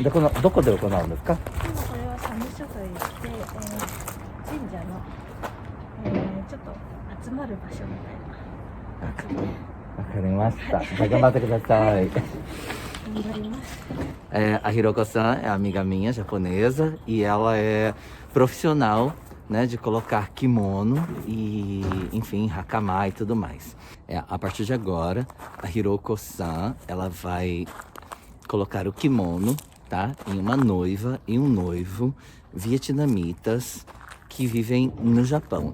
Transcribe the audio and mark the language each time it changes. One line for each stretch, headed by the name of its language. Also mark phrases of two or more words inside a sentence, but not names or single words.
Japanese: で、どこで行うんですか？今これは社務所といって、神社の、ちょっと集まる場所みたいな感じで。わかりました。じゃあ頑張ってください。頑張ります。
Portuguese: A Hiroko-san é amiga minha japonesa e ela é profissional, né, de colocar kimono e, enfim, hakama e tudo mais. A partir de agora, a Hiroko-san, ela vai colocar o kimono, tá, em uma noiva e um noivo vietnamitas que vivem no Japão.